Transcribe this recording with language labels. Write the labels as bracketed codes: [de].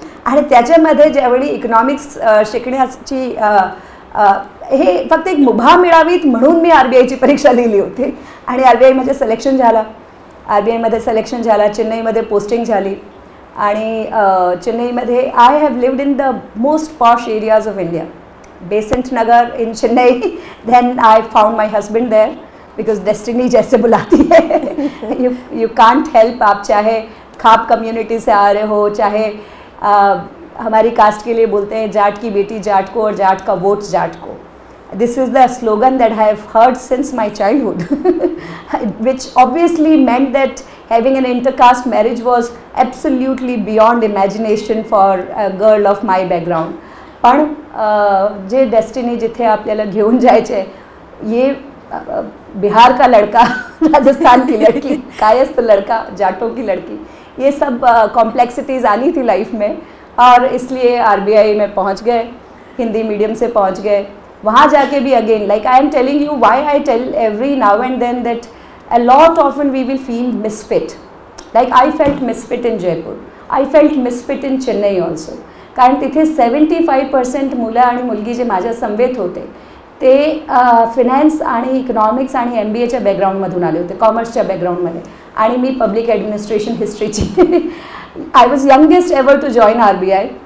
[mr] आणि त्याच्यामध्ये ज्यावेळी इकॉनॉमिक्स शिकण्याची हे फक्त एक मुभा मिळावीत म्हणून मी RBIची परीक्षा लिहिली होती आणि RBIमध्ये सिलेक्शन झाला. RBIमध्ये सिलेक्शन झाला, चेन्नईमध्ये पोस्टिंग झाली आणि चेन्नईमध्ये [en] I have lived in the most posh areas of India. Besant Nagar in Chennai, then I found my husband there because destiny [hi] जैसे बुलाती है. [en] You can't help. [hi] आप चाहे खाप कम्युनिटी से आ रहे हो, चाहे हमारी कास्ट के लिए बोलते हैं जाट की बेटी जाट को और जाट का वोट जाट को. [en] This is the slogan that I have heard since my childhood, which obviously meant that having an intercaste marriage was absolutely beyond imagination for a girl of my background. [mr] पण जे डेस्टिनी जिथे आपल्याला घेऊन जायचे, [hi] ये बिहार का लड़का, राजस्थान की लड़की, कायस्थ लड़का, जाटों की लड़की, ये सब कॉम्प्लेक्सिटीज़ आनी थी लाइफ में. और इसलिए आरबीआई में पहुंच गए, हिंदी मीडियम से पहुंच गए. वहाँ जाके भी [en] Again like I am telling you why I tell every now and then that a lot often we will feel misfit. Like I felt misfit in Jaipur, I felt misfit in Chennai also. [mr] कारण तिथे 75% मुलं आणि मुलगी जे माझ्या समवेत होते ते फिनॅन्स आणि इकॉनॉमिक्स आणि MBAच्या बॅकग्राऊंडमधून आले होते, कॉमर्सच्या बॅकग्राऊंडमध्ये. आणि मी public administration हिस्ट्रीची. [en] I was youngest ever to join RBI.